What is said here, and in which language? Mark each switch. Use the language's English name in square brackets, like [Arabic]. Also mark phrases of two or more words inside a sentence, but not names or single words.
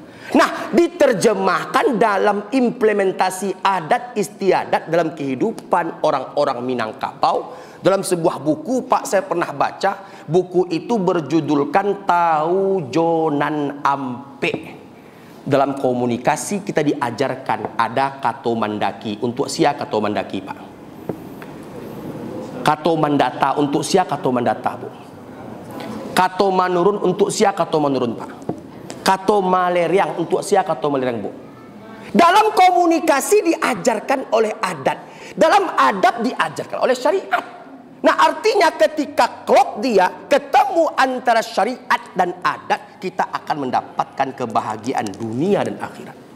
[Indonesian] Nah, diterjemahkan dalam implementasi adat istiadat dalam kehidupan orang-orang Minangkabau. Dalam sebuah buku Pak, saya pernah baca. Buku itu berjudulkan Taujonan Ampe. Dalam komunikasi kita diajarkan ada [Minangkabau] kato mandaki. Untuk sia kato mandaki Pak. Kato mandata untuk sia kato mandata Bu. Kato manurun untuk sia kato manurun Pak. Kato maleriang untuk sia kato maleriang Bu. [Indonesian] Dalam komunikasi diajarkan oleh adat. Dalam adab diajarkan oleh syariat. Nah, artinya ketika klop dia ketemu antara syariat dan adat, kita akan mendapatkan kebahagiaan dunia dan akhirat.